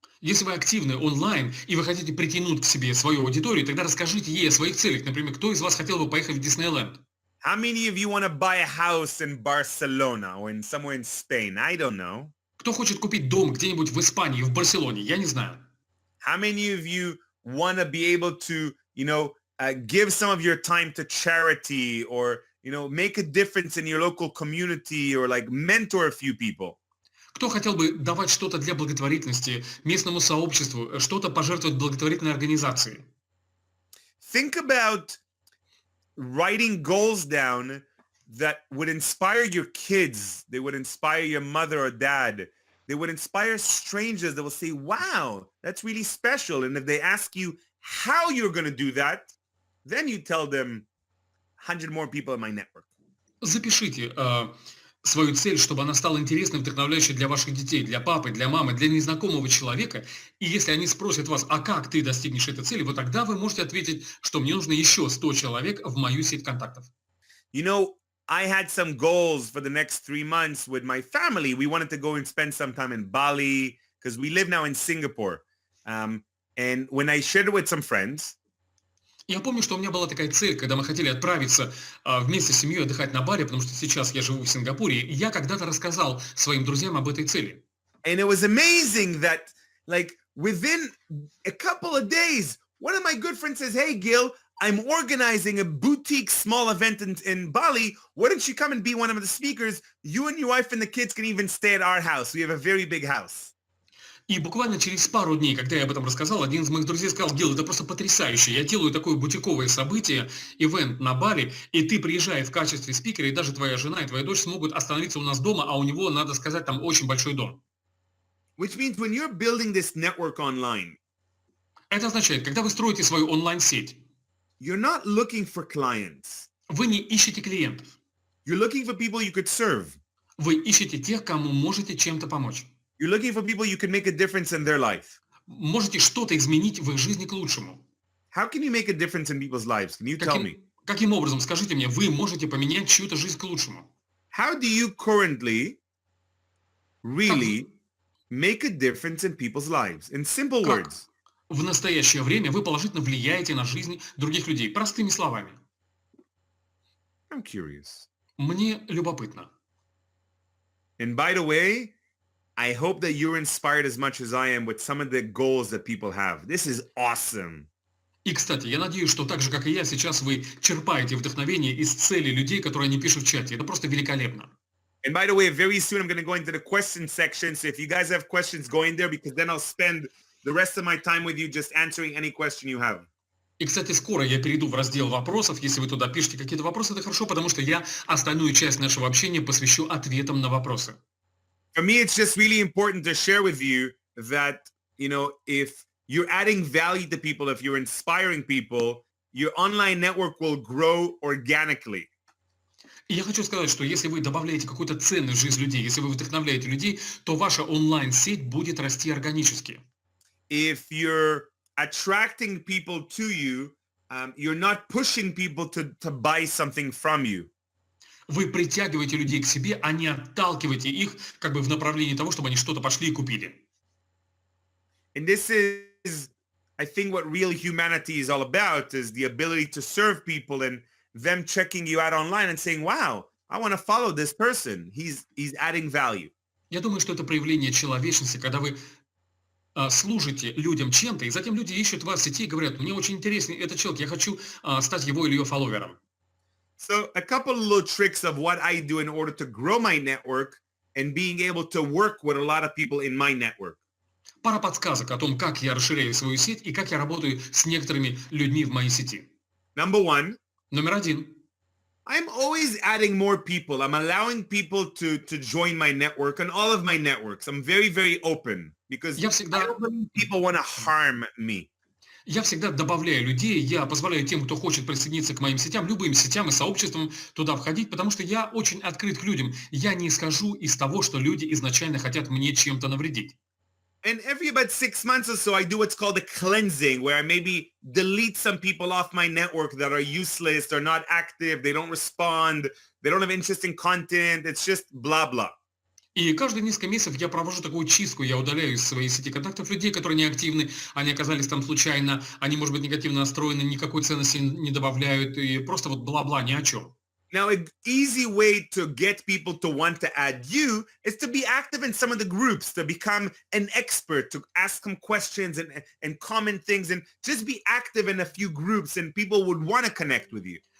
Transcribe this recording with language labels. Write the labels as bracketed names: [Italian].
[Russian] Если вы активны онлайн и вы хотите притянуть к себе свою аудиторию, тогда расскажите ей о своих целях. Например, кто из вас хотел бы поехать в Диснейленд? [English] How many of you want to buy a house in Barcelona or somewhere in Spain? I don't know. [Russian] Кто хочет купить дом где-нибудь в Испании, в Барселоне? Я не знаю. [English] How many of you want to be able to, give some of your time to charity or, make a difference in your local community or like mentor a few people? [Russian] Кто хотел бы давать что-то для благотворительности местному сообществу, что-то пожертвовать благотворительной организации? [English] Think about writing goals down that would inspire your kids. They would inspire your mother or dad. They would inspire strangers that will say, wow, that's really special. And if they ask you how you're going to do that, then you tell them 100 more people in my network. [Russian] Запишите свою цель, чтобы она стала интересной, вдохновляющей для ваших детей, для папы, для мамы, для незнакомого человека. И если они спросят вас, а как ты достигнешь этой цели, вот тогда вы можете ответить, что мне нужно еще 100 человек в мою сеть контактов. [English] I had some goals for the next 3 months with my family. We wanted to go and spend some time in Bali because we live now in Singapore. And when I shared it with some friends, [Russian] Я помню, что у меня была такая цель, когда мы хотели отправиться вместе с семьей отдыхать на Бали, потому что сейчас я живу в Сингапуре, и я когда-то рассказал своим друзьям об этой цели. [English] And it was amazing that, like, within a couple of days, one of my good friends says, hey, Gil, I'm organizing a boutique small event in Bali. Why don't you come and be one of the speakers? You and your wife and the kids can even stay at our house. We have a very big house. [Russian] И буквально через пару дней, когда я об этом рассказал, один из моих друзей сказал, Гил, это просто потрясающе. Я делаю такое бутиковое событие, ивент на Бали, и ты приезжай в качестве спикера, и даже твоя жена и твоя дочь смогут остановиться у нас дома, а у него, надо сказать, там очень большой дом. [English] Which means when you're building this network online, [Russian] Это означает, когда вы строите свою онлайн-сеть, [English] you're not looking for clients. [Russian] Вы не ищете клиентов. [English] You're looking for people you could serve. [Russian] Вы ищете тех, кому можете чем-то помочь. [English] You're looking for people you can make a difference in their life. [Russian] Можете что-то изменить в их жизни к лучшему. [English] How can you make a difference in people's lives? Can you tell me? [Russian] Каким образом, скажите мне, вы можете поменять чью-то жизнь к лучшему? [English] How do you currently [Russian] Как, [English] really make a difference in people's lives? In simple [Russian] как [English] words. [Russian] в настоящее время вы положительно влияете на жизнь других людей? Простыми словами. [English] I'm curious. [Russian] Мне любопытно. [English] And by the way, I hope that you're inspired as much as I am with some of the goals that people have. This is awesome. [Russian] И, кстати, я надеюсь, что так же, как и я, сейчас вы черпаете вдохновение из целей людей, которые они пишут в чате. Это просто великолепно. [English] And by the way, very soon I'm going to go into the question section. So if you guys have questions, go in there because then I'll spend the rest of my time with you just answering any question you have. [Russian] И, кстати, скоро я перейду в раздел вопросов. Если вы туда пишете какие-то вопросы, это хорошо, потому что я остальную часть нашего общения посвящу ответам на вопросы. [English] For me, it's just really important to share with you that, if you're adding value to people, if you're inspiring people, your online network will grow organically. [Russian] И я хочу сказать, что если вы добавляете какую-то ценность в жизнь людей, если вы вдохновляете людей, то ваша онлайн-сеть будет расти органически. [English] If you're attracting people to you, you're not pushing people to buy something from you. [Russian] Вы притягиваете людей к себе, а не отталкиваете их как бы в направлении того, чтобы они что-то пошли и купили. [English] And this is, I think, what real humanity is all about, is the ability to serve people and them checking you out online and saying, wow, I want to follow this person. He's adding value. [Russian] Я думаю, что это проявление человечности, когда вы служите людям чем-то, и затем люди ищут вас в сети и говорят, мне очень интересен этот человек, я хочу стать его или ее фолловером. [English] So a couple of little tricks of what I do in order to grow my network and being able to work with a lot of people in my network. [Russian] Пара подсказок о том, как я расширяю свою сеть и как я работаю с некоторыми людьми в моей сети. [English] Number one, [Russian] Номер один. [English] I'm always adding more people. I'm allowing people to join my network and all of my networks. I'm very, very open because [Russian] Я [English] I [Russian] всегда, [English] don't believe people want to harm me. [Russian] я всегда добавляю людей, я позволяю тем, кто хочет присоединиться к моим сетям, любым сетям и сообществам, туда входить, потому что я очень открыт к людям. Я не исхожу из того, что люди изначально хотят мне чем-то навредить. [English] And every about 6 months or so, I do what's called a cleansing, where I maybe delete some people off my network that are useless, they're not active, they don't respond, they don't have interesting content, it's just blah, blah. [Russian] И каждые несколько месяцев я провожу такую чистку, я удаляю из своей сети контактов людей, которые не активны, они оказались там случайно, они, может быть, негативно настроены, никакой ценности не добавляют, и просто вот бла-бла, ни о чем. [English] Now, an easy way to get people to want to add you is to be active in some of the groups, to become an expert, to ask them questions and comment things, and just be active in a few groups, and people would want to connect with you.